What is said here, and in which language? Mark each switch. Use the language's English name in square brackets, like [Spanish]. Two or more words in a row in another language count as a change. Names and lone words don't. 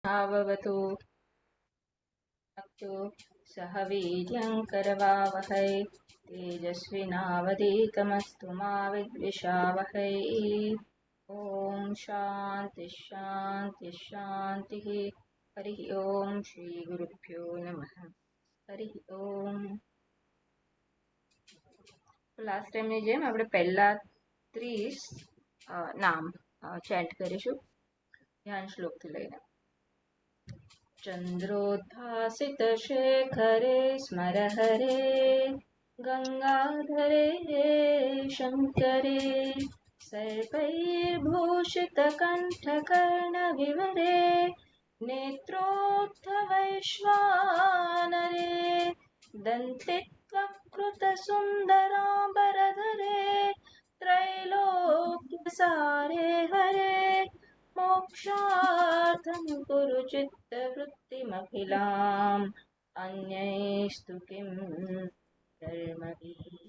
[Sanskrit] आववतु अस्तु सह वीर्यं करवावहै तेजस्विनावधीतमस्तु मा विद्विषावहै। ॐ शान्ति शान्ति शान्तिः। हरिः ॐ श्रीगुरुभ्यो नमः। हरिः ॐ। [Gujarati] લાસ્ટ ટાઈમની જેમ આપણે પહેલા 30 નામ ચેન્ટ કરીશું ધ્યાન શ્લોકથી લઈને। [Sanskrit] चन्द्रोद्भासितशेखरे स्मर हरे गङ्गाधरे शङ्करे सर्वैर्भूषितकण्ठकर्णविवरे नेत्रोत्थवैश्वानरे दन्ते त्वकृतसुन्दराम्बरधरे त्रैलोक्यसारे हरे मोक्षार्थं कुरु चित्तवृत्तिमखिलाम् अन्यैस्तु किं धर्मभिः।